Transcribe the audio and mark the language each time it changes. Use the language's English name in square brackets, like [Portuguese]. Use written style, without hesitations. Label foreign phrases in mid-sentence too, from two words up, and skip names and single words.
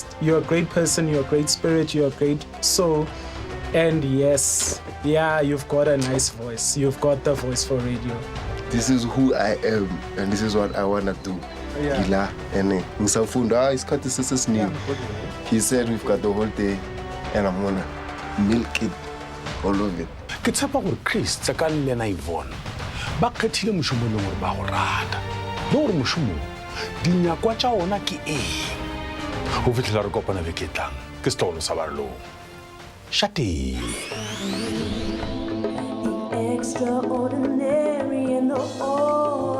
[English] You're a great person, you're a great spirit, you're a great soul, and yes, yeah, you've got a nice voice. You've got the voice for radio. This is who I am, and this is what I wanna do. Yeah. And it's cut this name. He said we've got the whole day and I'm gonna milk it all of it. [Northern Sotho] Ke tshepa gore Chris tsakane le na Yvonne ba kgethile moshomo le gore ba go rata le gore moshomo dinyakwa tša ona ke eng go fitlhela re kopana beke tlang ke setlogolo sa barelong shate [English] Extraordinary and the